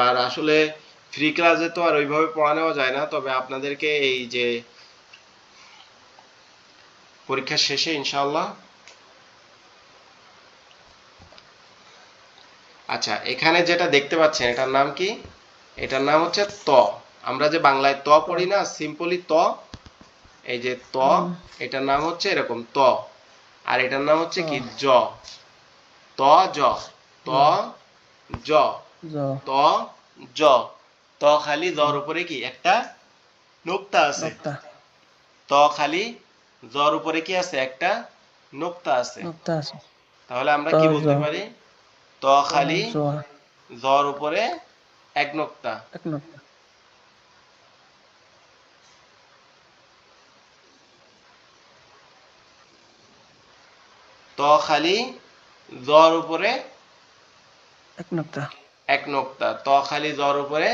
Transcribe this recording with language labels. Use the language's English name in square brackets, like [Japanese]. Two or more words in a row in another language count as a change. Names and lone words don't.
[Bangla] আর আসলে ফ্রি ক্লাসে তো আর ওইভাবে পড়ানো যায় না, তবে আপনাদেরকে এই যে পরীক্ষা শেষে ইনশাআল্লাহ। আচ্ছা, এখানে যেটা দেখতে পাচ্ছেন এটার নাম কি? এটার নাম হচ্ছে ত। আমরা যে বাংলায় ত পড়ি না সিম্পলি ত, এই যে ত, এটার নাম হচ্ছে এরকম ত। আর এটার নাম হচ্ছে কি জ। ত জ, ত জ, জ। ত জ। ত খালি জর উপরে কি একটা নোক্তা আছে। নোক্তা। ত খালি জর উপরে কি আছে একটা নোক্তা আছে। নোক্তা আছে। তাহলে আমরা ত কি জ। বলতে পারি? ত ত খালি জ। জর উপরে এক নোক্তা। এক নোক্তা। ত খালি জর উপরে এক নোক্তা। এক নোক্তা। ত খালি জর উপরে